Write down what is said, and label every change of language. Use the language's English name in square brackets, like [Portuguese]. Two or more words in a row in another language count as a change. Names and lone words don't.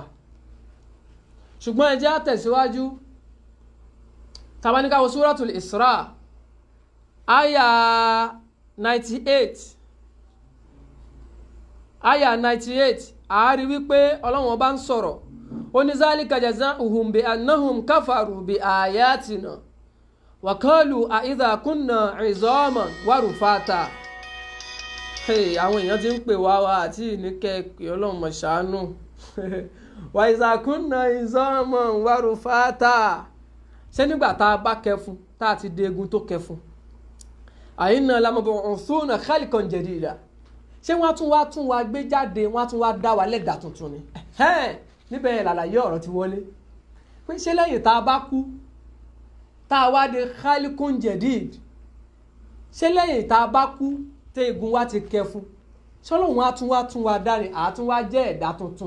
[Yoruba] Ṣùgbọ́n ẹ jẹ́ á tẹ̀síwájú. Tá bá ní ká wo Suratul Isra aya 98. Aya 98, a rí wípé Ọlọ́run ọba ń sọ̀rọ̀. Ó ní [Arabic] ذلك جزاؤهم بأنهم كفروا بآياتنا وقالوا أإذا كنا عظاما ورفاتا. [Yoruba] Àwọn èèyàn ti ń pè wá àti ìníkẹ́ pé Ọlọ́run mọ̀ ṣàánú. [Arabic] وإذا كنا عظاما ورفاتا. [Yoruba] Ṣé nígbà tá a bá kẹfun, tá a ti degun tó kẹfun, [Arabic] أإنا لمبعوثون خلقا جديدا. [Yoruba] Ṣé wọ́n tún wá gbé jáde, wọ́n tún wá dá wa lẹ́dà tuntun ni? Níbẹ̀ yẹn làlàyé ọ̀rọ̀ ti wọlé. Pé ṣé lẹ́yìn tá a bá kú, tá a wá de [Arabic] خلقا جديدا, [Yoruba] ṣé lẹ́yìn tá a bá kú tí egun wa ti kẹfun, ṣọ́lọ́hun á tún wá dá ni, àá tún wá jẹ́ ẹ̀dá tuntun?